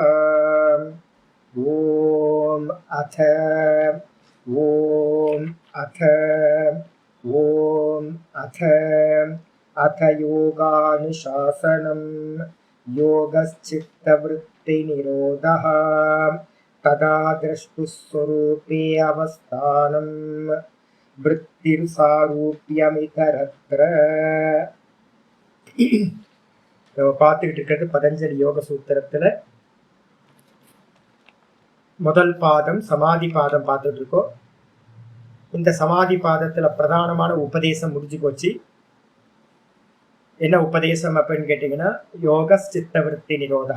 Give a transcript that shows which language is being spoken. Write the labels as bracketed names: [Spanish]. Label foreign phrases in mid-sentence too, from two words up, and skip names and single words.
[Sanskrit] ॐ अथ योगानुशासनं योगश्चित्तवृत्तिनिरोधः तदा द्रष्टुस्वरूपे अवस्थानं वृत्तिर्सारूप्यमितरत्र। [Tamil] பார்த்துக்கிட்டு இருக்கிறது பதஞ்சலி யோக சூத்திரத்துல முதல் பாதம் சமாதி பாதம் பார்த்துட்டு இருக்கோம். இந்த சமாதி பாதத்துல பிரதானமான உபதேசம் முடிஞ்சு போச்சு. என்ன உபதேசம் அப்படின்னு கேட்டீங்கன்னா, யோக சித்த விருத்தி நிரோதா.